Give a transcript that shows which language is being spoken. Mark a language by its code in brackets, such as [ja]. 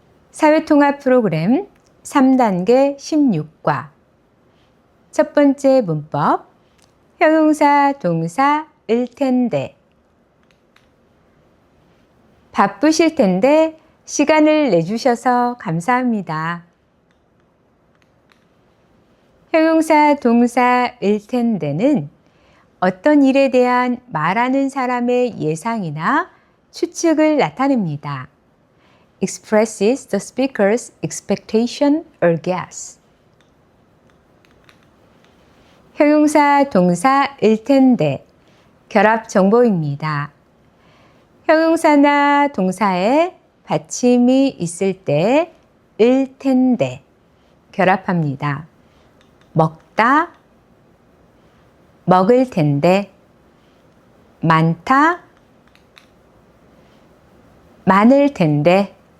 [ko] 사회통합 프로그램 3단계 16과 첫 번째 문법 형용사 동사 을 텐데 바쁘실 텐데 시간을 내주셔서 감사합니다. 형용사 동사 일 텐데는 어떤 일에 대한 말하는 사람의 예상이나 추측을 나타냅니다. [en] expresses the speaker's expectation or guess. [ko] 형용사 동사 일 텐데 결합 정보입니다. 형용사나 동사에 받침이 있을 때 일 텐데 결합합니다. 먹다, 먹을 텐데, 많다, 많을 텐데.